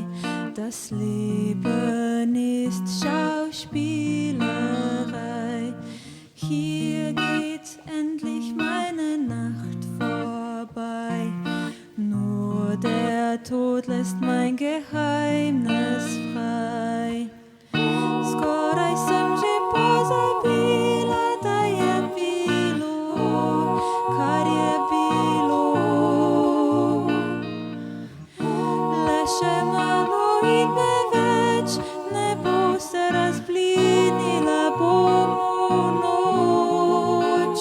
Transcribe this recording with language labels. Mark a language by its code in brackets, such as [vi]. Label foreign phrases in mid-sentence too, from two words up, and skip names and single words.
[de] Das Leben ist Schauspielerei. Hier geht endlich meine Nacht vorbei. Nur der Tod lässt mein Geheimnis frei. [sl] Skoraj sem že pozabila, da je bilo, kar je bilo. Le še malo in me več ne bo se razblinila bomo noč.